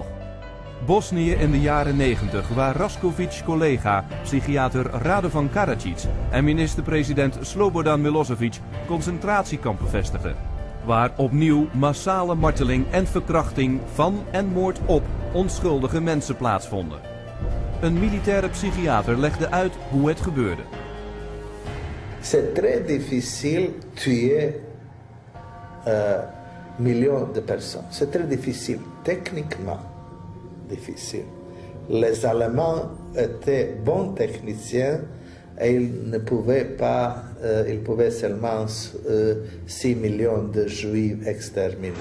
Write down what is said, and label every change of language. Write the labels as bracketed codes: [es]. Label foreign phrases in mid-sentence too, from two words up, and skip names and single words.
[nl] Bosnië in de jaren 90, waar Raskovic collega psychiater Radovan Karadzic en minister-president Slobodan Milosevic concentratiekampen vestigden. Waar opnieuw massale marteling en verkrachting van en moord op onschuldige mensen plaatsvonden. Een militaire psychiater legde uit hoe het gebeurde. [fr] C'est très difficile tuer millions de personnes. C'est très difficile, techniquement difficile. Les Allemands étaient bons techniciens et ils pouvaient seulement 6 millions de Juifs exterminer.